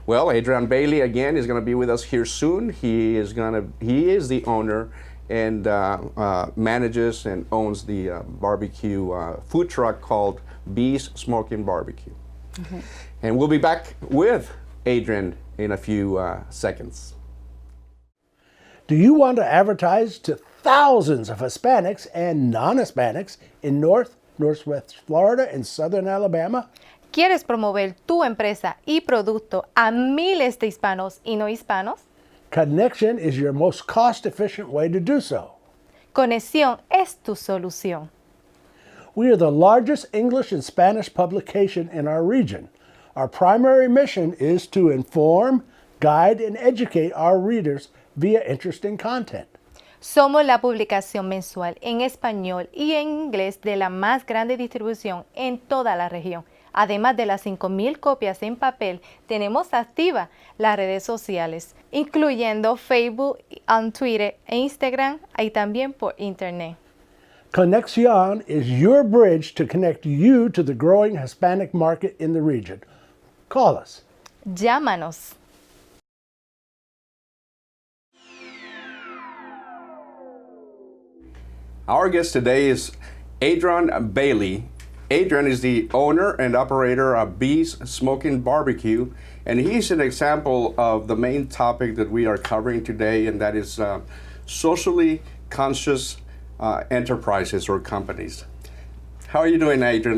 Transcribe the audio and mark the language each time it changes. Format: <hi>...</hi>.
<en>Well, Adrian Bailey again is going to be with us here soon. He is the owner and manages and owns the barbecue food truck called Bees Smoking Barbecue. And we'll be back with Adrian in a few seconds. Do you want to advertise to thousands of Hispanics and non-Hispanics in Northwest Florida, and Southern Alabama?</en> <es>¿Quieres promover tu empresa y producto a miles de hispanos y no hispanos?</es> <en>Connection is your most cost-efficient way to do so.</en> <es>Conexión es tu solución.</es> <en>We are the largest English and Spanish publication in our region. Our primary mission is to inform, guide, and educate our readers via interesting content.</en> <es>Somos la publicación mensual en español y en inglés de la más grande distribución en toda la región. Además de las 5,000 copias en papel, tenemos activas las redes sociales, incluyendo Facebook, Twitter e Instagram, y también por Internet.</es> <en>Conexión is your bridge to connect you to the growing Hispanic market in the region. Call us.</en> <es>Llámanos.</es> <en>Our guest today is Adrian Bailey. Adrian is the owner and operator of Bees Smoking Barbecue, and he's an example of the main topic that we are covering today, and that is socially conscious enterprises or companies. How are you doing, Adrian?</en>